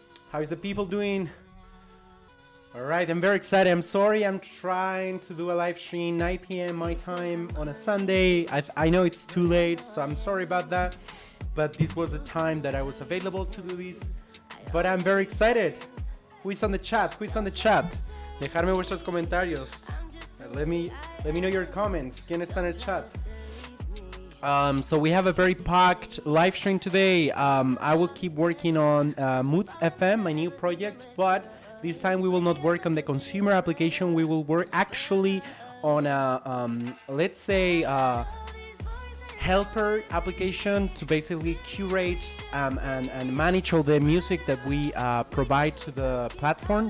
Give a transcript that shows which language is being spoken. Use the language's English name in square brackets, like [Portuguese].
[English] How is the people doing? All right, I'm very excited. I'm sorry I'm trying to do a live stream 9 p.m. my time on a Sunday. I know it's too late, so I'm sorry about that. But this was the time that I was available to do this. But I'm very excited. Who is on the chat? Who is on the chat? [Spanish] Dejarme vuestros comentarios. [English] Let me know your comments. [Spanish] ¿Quién está en el chat? [English] So we have a very packed live stream today. I will keep working on moodsfm, my new project, but this time we will not work on the consumer application. We will work actually on a, let's say, helper application to basically curate and manage all the music that we provide to the platform.